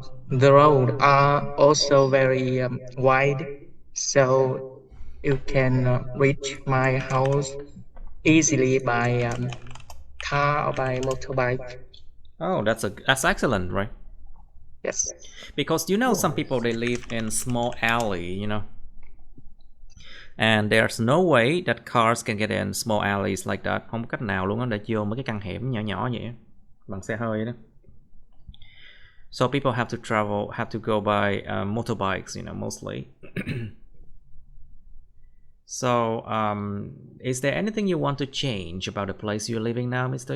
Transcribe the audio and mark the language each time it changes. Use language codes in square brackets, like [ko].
[en] The roads are also very wide, so you can reach my house easily by car or by motorbike. Oh, that's excellent, right? Yes. Because some people they live in small alley, and there's no way that cars can get in small alleys like that. [vi] Không có cách nào luôn á để vô mấy cái căn hẻm nhỏ nhỏ vậy bằng xe hơi đó. [en] So people have to go by motorbikes, mostly. So, is there anything you want to change about the place you're living now, Mr.